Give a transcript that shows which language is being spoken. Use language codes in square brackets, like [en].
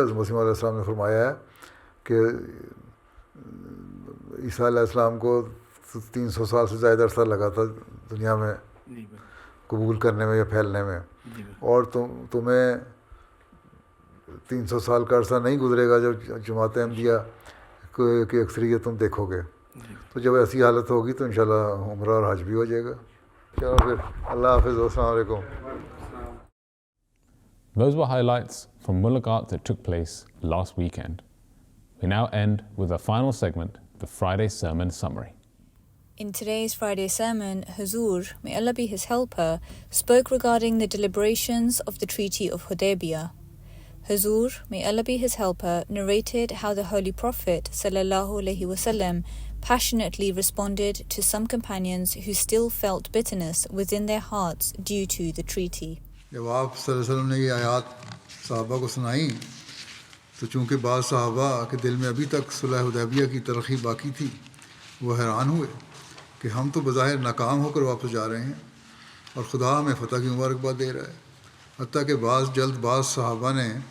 [ur] حضرت مسیح علیہ السلام نے فرمایا ہے کہ عیسیٰ علیہ السلام کو 300 سال سے زائد عرصہ لگا تھا دنیا میں قبول کرنے میں یا پھیلنے میں, اور تمہیں 300 سال کا عرصہ نہیں گزرے گا جب جماعت احمدیہ کی اکثریت تم دیکھو گے. تو جب ایسی حالت ہوگی تو انشاءاللہ عمرہ اور حج بھی ہو جائے گا. چلو پھر اللہ حافظ, السلام علیکم. [en] Those were highlights from Mulaqat that took place last weekend. We now end with our final segment, the Friday Sermon Summary. In today's Friday sermon, Huzoor, may Allah be his helper, spoke regarding the deliberations of the Treaty of Hudaibiyah. Huzoor, may Allah be his helper, narrated how the Holy Prophet ﷺ passionately responded to some companions who still felt bitterness within their hearts due to the treaty. [ur] جب آپ صلی اللہ علیہ وسلم نے یہ آیات صحابہ کو سنائیں تو چونکہ بعض صحابہ کے دل میں ابھی تک صلح حدیبیہ کی تلخی باقی تھی، وہ حیران ہوئے کہ ہم تو بظاہر ناکام ہو کر واپس جا رہے ہیں اور خدا ہمیں فتح کی مبارکباد دے رہا ہے۔ حتیٰ کہ جلد باز صحابہ نے